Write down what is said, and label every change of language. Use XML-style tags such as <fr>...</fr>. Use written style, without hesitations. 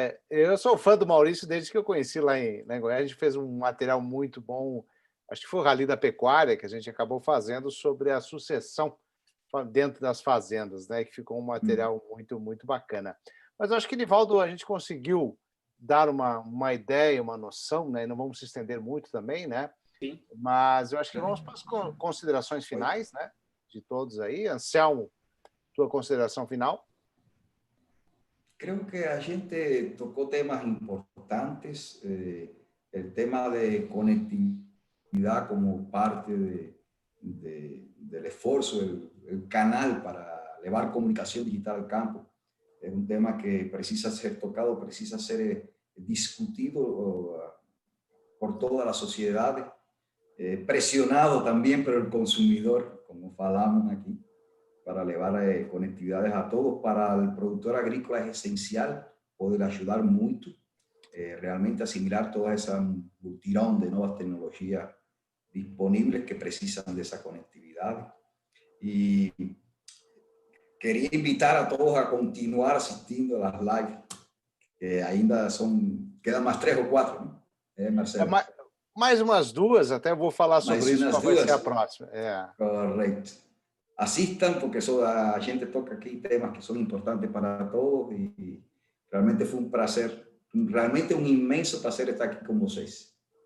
<pt>Eu sou fã do Maurício desde que eu conheci lá em Goiás. A gente fez um material muito bom, acho que foi o Rally da Pecuária, que a gente acabou fazendo sobre a sucessão dentro das fazendas, né? Que ficou um material muito, muito bacana. Mas eu acho que, Nivaldo, a gente conseguiu dar uma ideia, uma noção, né? E não vamos se estender muito também, né? Sim. Mas eu acho que vamos para as considerações finais, né? De todos aí. Anselmo, tua consideração final?</pt> <es>Creo que a gente tocó temas importantes, el tema de conectividad como parte del esfuerzo, el canal para llevar comunicación digital al campo. Es un tema que precisa ser tocado, precisa ser discutido por toda la sociedad, presionado también por el consumidor, como falamos aquí, para levar conectividades a todos. Para el productor agrícola es esencial poder ayudar mucho, realmente asimilar toda esa multitud de nuevas tecnologías disponibles que precisan de esa conectividad. Y quería invitar a todos a continuar asistiendo a las lives, que ainda quedan más 3 o 4, ¿no? Marcelo?</es> <pt>Mais umas duas, até vou falar sobre isso, qual vai ser a próxima.</pt> <es>Correcto. Asistan, porque a gente toca aquí temas que son importantes para todos y realmente fue un placer, realmente un inmenso placer estar</es> <pt>aqui com vocês.</pt>